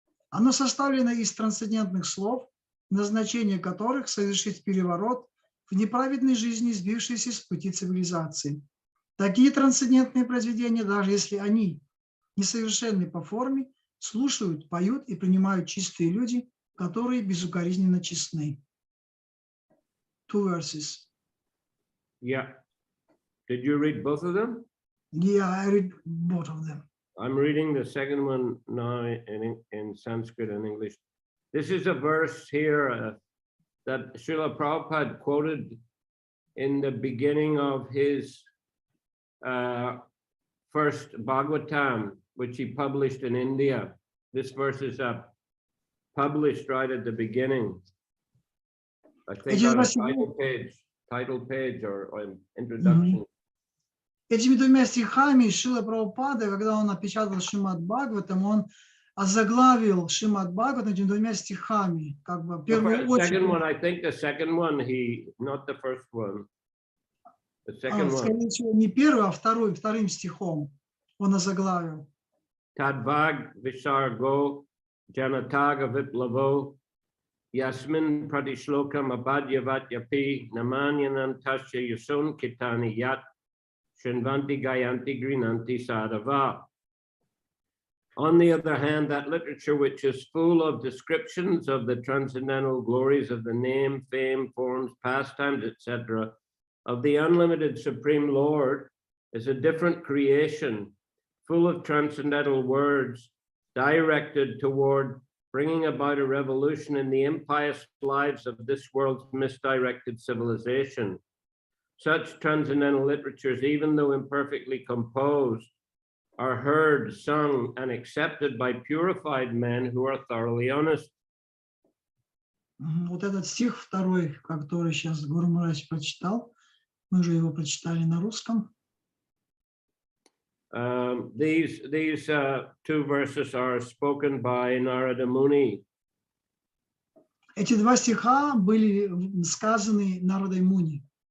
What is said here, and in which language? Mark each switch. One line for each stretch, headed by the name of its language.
Russian: Оно составлено из трансцендентных слов, назначение которых совершить переворот в неправедной жизни, сбившейся с пути цивилизации. Такие трансцендентные произведения, даже если они несовершенны по форме, слушают, поют и принимают чистые люди, которые безукоризненно честны.
English: 2 verses. Yeah. Did you read both of them? Yeah, I read both of them. I'm reading the second one now in Sanskrit and English. This is a verse here that Srila Prabhupada quoted in the beginning of his first Bhagavatam, which he published in India. This verse is published right at the beginning. I think on a title page or introduction.
Russian: Этими 2 стихами Шрила Прабхупада, когда он напечатал Шримад Бхагаватам, он озаглавил Шримад Бхагаватам этими 2 стихами, как бы в первую очередь.
English: Second one, I think the second one, not the first one. The second one.
Russian: Скорее всего, не первый, а вторым стихом он озаглавил.
Sanskrit: Tadvag visargo janataga viplavo yasmin pradishlokam abadyavat yapi namanyanan tasya yasun kitani yat shinvanti gayanti grinanti sadhava.
English: On the other hand, that literature which is full of descriptions of the transcendental glories of the name, fame, forms, pastimes, etc., of the unlimited Supreme Lord is a different creation, full of transcendental words, directed toward bringing about a revolution in the impious lives of this world's misdirected civilization. Such transcendental literatures, even though imperfectly composed, are heard, sung, and accepted by purified men who are thoroughly honest.
Russian: Вот этот стих второй, который сейчас Гуру Махарадж прочитал, мы уже его прочитали на русском.
English: These 2 verses are spoken by Narada Muni.
Russian: Эти 2 стиха были сказаны Нарадой Муни.